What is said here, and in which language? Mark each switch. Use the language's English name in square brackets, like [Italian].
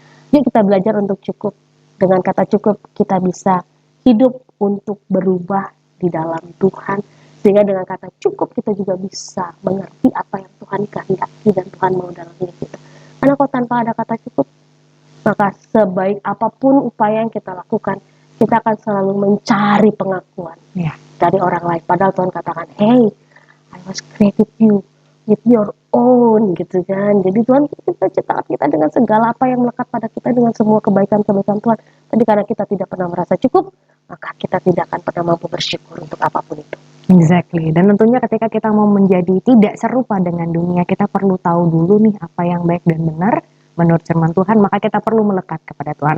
[Indonesian] Yuk kita belajar untuk cukup. Dengan kata cukup kita bisa hidup untuk berubah di dalam Tuhan, sehingga dengan kata cukup kita juga bisa mengerti apa yang Tuhan kehendaki dan Tuhan mau dalam hidup kita. Karena kalau tanpa ada kata cukup, maka sebaik apapun upaya yang kita lakukan, kita akan selalu mencari pengakuan dari orang lain. Padahal Tuhan katakan, [English] hey, I was created you with your own [Indonesian] gitu kan. Jadi Tuhan kita ciptakan kita dengan segala apa yang melekat pada kita dengan semua kebaikan-kebaikan Tuhan. Tapi karena kita tidak pernah merasa cukup, maka kita tidak akan pernah mampu bersyukur untuk apapun itu. [English] Exactly. [Indonesian] Dan tentunya ketika kita mau menjadi tidak serupa dengan dunia, kita perlu tahu dulu nih apa yang baik dan benar menurut firman Tuhan, maka kita perlu melekat kepada Tuhan.